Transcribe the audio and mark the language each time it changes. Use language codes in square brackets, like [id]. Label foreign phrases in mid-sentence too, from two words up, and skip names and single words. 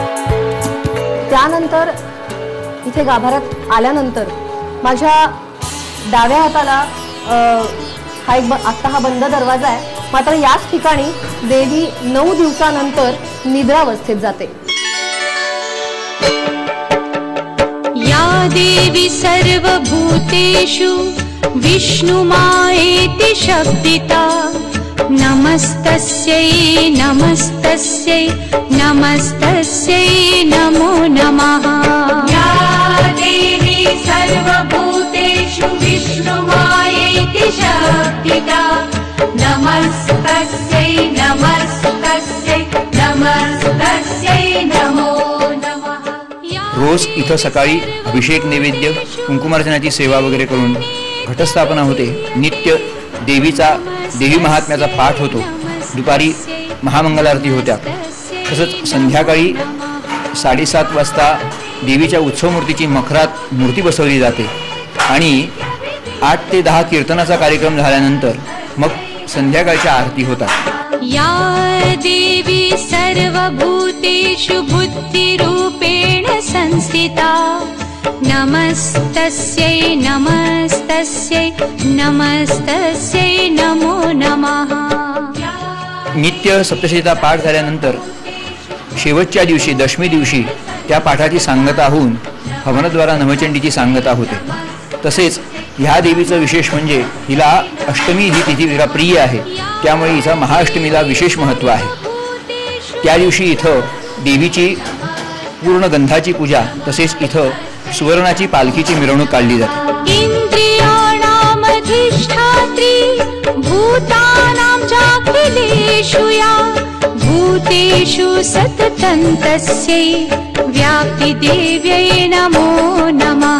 [mr] त्यानंतर इथे गाभाऱ्यात आल्यानंतर माझ्या डाव्या हाताला हा बंद दरवाजा आहे, मात्र याच ठिकाणी देवी 9 दिवसानंतर निद्रावस्थेत जाते। [sa] या देवी सर्वभूतेषु विष्णुमायेति शब्दिता नमस्तस्यै नमस्तस्यै नमस्तस्यै नमो नमः। या देवी सर्वभूतेषु विष्णुमायेति शब्दिता नमस्तस्यै नमस्तस्यै नमस्तस्यै नमो नमः। [mr] रोज इथं सकाळी अभिषेक नैवेद्य कुंकुमार्चनाची सेवा वगैरे करून घटस्थापना होते। नित्य देवी महात्म्याचा पाठ होतो। दुपारी महामंगलारती होत्या। तसंच संध्याकाळी 7:30 वाजता देवीच्या उत्सव मूर्तीची मखरात मूर्ती बसवली जाते आणि 8 ते 10 कीर्तनाचा कार्यक्रम झाल्यानंतर मग संध्याकाळच्या आरती होतात। [sa] या देवी सर्वभूतेषु बुद्धिरूपेण संस्थिता नमस्तस्यै नमस्तस्यै नमस्तस्यै नमो नमः। [mr] नित्य सप्तशतीचा पाठ झाल्यानंतर शेवटच्या दिवशी दशमी दिवशी त्या पाठाची सांगता होऊन हवनद्वारा नवचंडीची सांगता होते। तसेच ह्या देवीचं विशेष म्हणजे हिला अष्टमी ही तिथी तिला प्रिय आहे, त्यामुळे हिचा महाअष्टमीला विशेष महत्त्व आहे। त्या दिवशी इथं देवीची पूर्ण गंधाची पूजा, तसेच इथं सुवर्णाची पालखीची मिरवणूक काढली जाते। [sa] इंद्रियाणामधिष्ठात्री भूतानां चाखिलेषु या भूतेषु सततं तस्यै व्याप्तिदेव्यै नमो नमः।